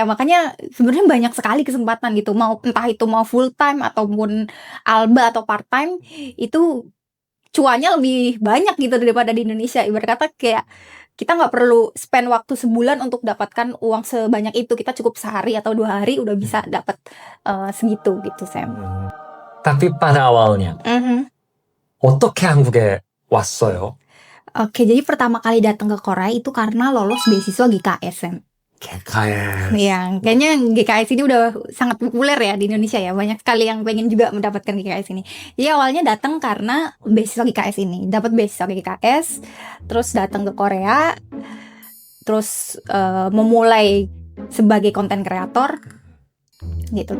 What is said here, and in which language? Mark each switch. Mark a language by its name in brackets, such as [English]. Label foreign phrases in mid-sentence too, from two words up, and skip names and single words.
[Indonesian] Makanya sebenarnya banyak sekali kesempatan gitu, entah itu mau [English] full time [Indonesian] ataupun alba atau [English] part time, [Indonesian] itu cuannya lebih banyak gitu daripada di Indonesia. Ibarat kata kayak kita nggak perlu spend waktu sebulan untuk dapatkan uang sebanyak itu, kita cukup sehari atau 2 hari udah bisa dapat segitu gitu, Sam. Tapi pada awalnya, [Korean] 어떻게 한국에 왔어요? [Indonesian] Oke, jadi pertama kali datang ke Korea itu karena lolos beasiswa GKS. GKS. Ya, kayaknya GKS ini udah sangat populer ya di Indonesia ya. Banyak sekali yang pengen juga mendapatkan GKS ini. Jadi awalnya datang karena beasiswa GKS ini. Dapat beasiswa GKS, terus datang ke Korea, terus memulai sebagai konten kreator gitu.